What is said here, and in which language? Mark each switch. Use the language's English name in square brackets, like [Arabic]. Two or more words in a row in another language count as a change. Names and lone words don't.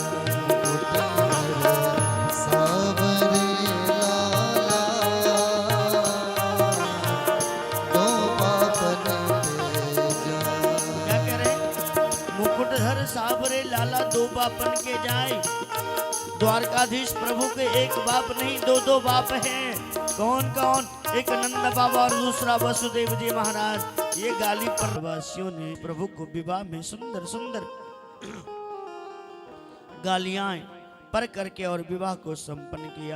[Braj] मुकुटधर सावरे लाला, दो बापन के जाय। [Hindi] क्या कह रहे? [Braj] मुकुटधर सावरे लाला दो बापन के जाए। [Hindi] द्वारकाधीश प्रभु के एक बाप नहीं दो बाप हैं। कौन कौन? एक नंद बाबा और दूसरा वसुदेव जी महाराज। ये गाली पर वासियों ने प्रभु को विवाह में सुंदर सुंदर गालियां पर करके और विवाह को संपन्न किया।